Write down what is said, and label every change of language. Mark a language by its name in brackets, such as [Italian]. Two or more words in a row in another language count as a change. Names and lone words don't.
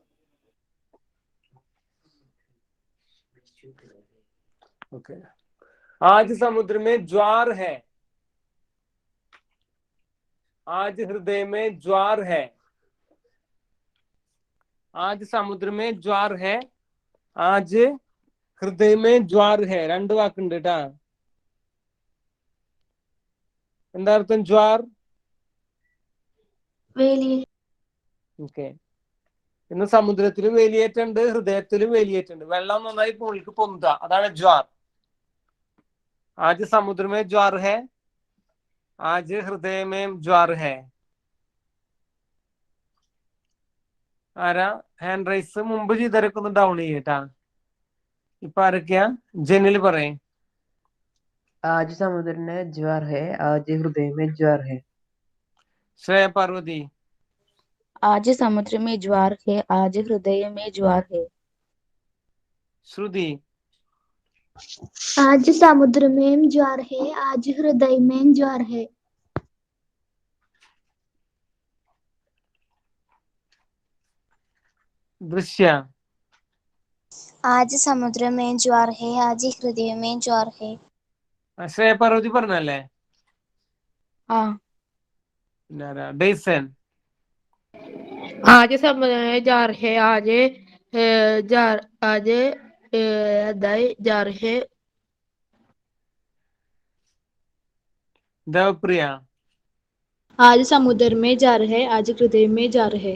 [Hindi] ओके आज समुद्र में ज्वार है। आज हृदय में ज्वार है। आज समुद्र में ज्वार है। आज हृदय में ज्वार है. [Malayalam] രണ്ട് വാക്കുണ്ട് കേട്ടാ. എന്താ അർത്ഥം ജ്വാർ? ഓക്കെ. ഇന്ന് സമുദ്രത്തിലും വേലിയേറ്റുണ്ട്, ഹൃദയത്തിലും വേലിയേറ്റുണ്ട്. വെള്ളം നന്നായി മുകളിലേക്ക് പൊന്തുക, അതാണ് ജ്വാർ. [Hindi] आज समुद्र में ज्वार है, आज हृदय में ज्वार है. [Malayalam] ആരാ [English] hand raise [Malayalam] മുമ്പ് ചെയ്തവരൊക്കെ ഒന്ന് ഡൗൺ ചെയ്യട്ടാ. ഇപ്പൊ ആരൊക്കെയാ? ജനിൽ പറയേ. [Hindi] आज समुद्र में ज्वार है, आज हृदय में ज्वार है। [Malayalam] ശ്രേയ പാർവതി. [Hindi] आज समुद्र में ज्वार है, आज हृदय में ज्वार है। श्रुति. आज समुद्र में ज्वार है, आज हृदय में ज्वार है। दृश्य. आज समुद्र में ज्वार है, आज हृदय में ज्वार है। [Malayalam] ശ്രേയ പാർവതി പറഞ്ഞല്ലേ? ഡേസൻ. [Hindi] आज समुद्र में ज्वार है, आज हृदय ज्वार है। देवप्रिया. आज समुद्र में ज्वार है, आज हृदय में ज्वार है।